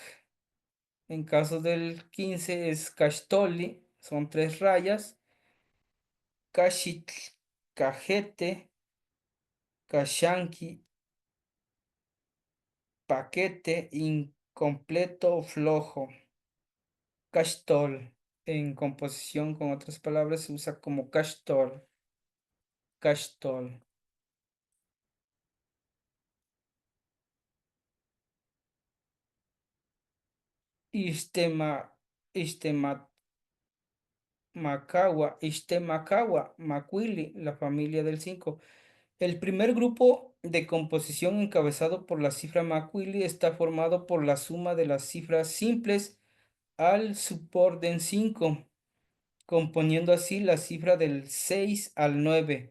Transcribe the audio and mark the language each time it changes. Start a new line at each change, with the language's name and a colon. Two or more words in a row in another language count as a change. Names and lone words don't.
Spanish: En caso del 15 es cachtoli, son tres rayas, cachitl, cajete, cachanqui, paquete, incompleto o flojo, cachtol. En composición con otras palabras se usa como
Nahuatl languages: cachtol, cachtol. Istema, Istemacagua, Macuili,
Spanish: la familia del 5. El primer grupo de composición encabezado por la cifra Macuili está formado por la suma de las cifras simples al suborden 5, componiendo así la cifra del 6 al 9.